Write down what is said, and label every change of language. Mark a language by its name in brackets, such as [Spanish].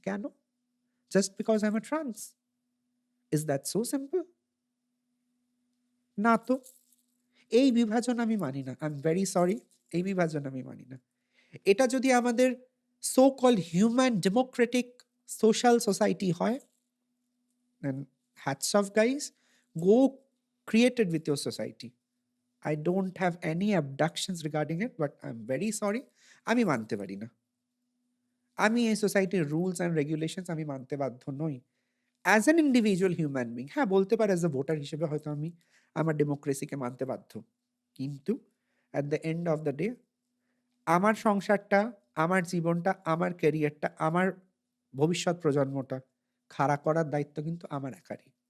[English] কেন? Just because I am a trans. Is that so simple? [Bangla] না তো। এই বিভাজন আমি মানি না। [English] I am very sorry. [Bangla] এই বিভাজন আমি মানি না। এটা যদি আমাদের [English] So called human democratic social society হয়, then hats off guys. Go create it with your society. I don't have any abductions regarding it, but I'm very sorry. [Bangla] আমি মানতে পারি না। আমি এই সোসাইটির রুলস অ্যান্ড রেগুলেশনস আমি মানতে বাধ্য নই। [English] as an individual human being [Bangla] হ্যাঁ, বলতে পারি অ্যাজ এ ভোটার হিসেবে হয়তো আমি আমার ডেমোক্রেসিকে মানতে বাধ্য। কিন্তু [English] at the end of the day [Bangla] আমার সংসারটা, আমার জীবনটা, আমার ক্যারিয়ারটা, আমার ভবিষ্যৎ প্রজন্মটা খাড়া করার দায়িত্ব কিন্তু আমার একারই।